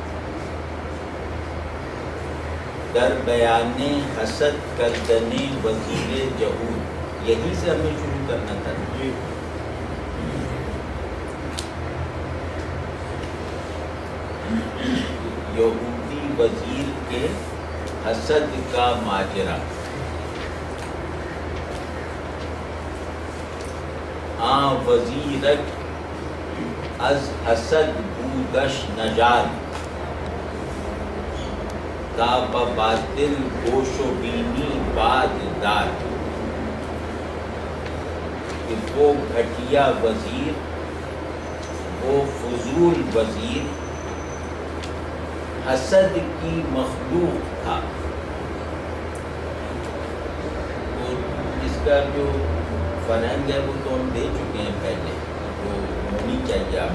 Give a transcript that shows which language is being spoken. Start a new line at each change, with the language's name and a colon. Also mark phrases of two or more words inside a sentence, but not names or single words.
Persian: در بیانے حسد کردنے وزیر جہود،
Urdu: یہی سے ہمیں شروع کرنا تھا. یہودی وزیر کے حسد کا ماجرا.
Persian: وزیرک از حسد بودش نژاد، تا باطل گوش و بینی باد داد.
Urdu: کہ وہ گھٹیا وزیر، وہ فضول وزیر حسد کی مخلوق تھا. تو اس کا جو فرہنگ ہے وہ تو ہم دے چکے ہیں پہلے، وہ ہونی چاہیے آپ